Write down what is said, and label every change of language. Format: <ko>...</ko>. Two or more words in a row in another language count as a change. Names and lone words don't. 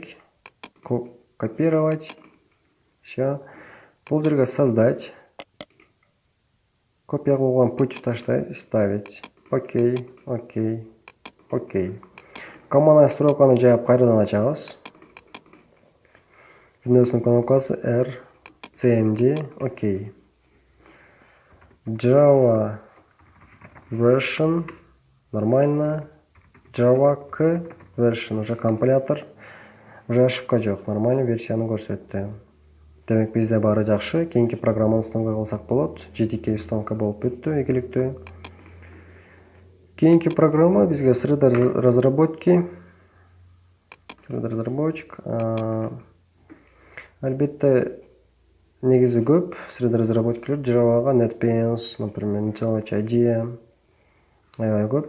<ru>Копировать. Все.</ru> <ky>Бул жерге создать. Копия кылган путь таштайт, ставить.</ky> <en>Okay, okay, okay.</en> <ky>Командалык строканы жаап кайрадан ачабыз. Windows'ун кнопкасы R, CMD, окей.</ky> <en>Java version, нормально. Java K version,</en> <ky>уже компилятор, уже ошибка жок, нормально версияны көрсөттү. Демек бизде баары жакшы. Кийинки программаны установка кылсак болот. JDK установка болуп бүттү, ийгиликтүү. Кийинки программа бизге</ky> <ru>среда разработки. Среда разработчик.</ru> <ky>Албетте негизи көп</ky> <ru>среда разработкилер</ru> <ky>Java'га NetBeans, например, IntelliJ IDEA аябай көп.</ky>